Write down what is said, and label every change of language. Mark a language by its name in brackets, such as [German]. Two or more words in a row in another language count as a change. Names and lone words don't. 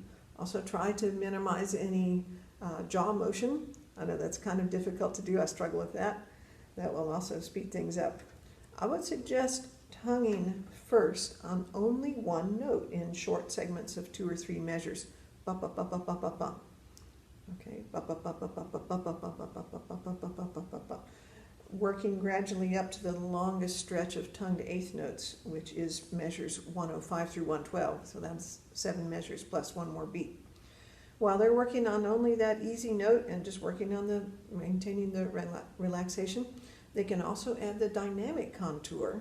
[English] Also try to minimize any jaw motion. I know that's kind of difficult to do. I struggle with that. That will also speed things up. I would suggest tonguing first on only one note in short segments of 2 or 3 measures. Ba ba ba ba ba ba ba. Okay. Ba ba ba ba ba ba ba ba ba ba ba ba ba ba ba ba ba. Working gradually up to the longest stretch of tongued eighth notes, which is measures 105 through 112. So that's 7 measures plus 1 more beat. While they're working on only that easy note and just working on the maintaining the relaxation, they can also add the dynamic contour.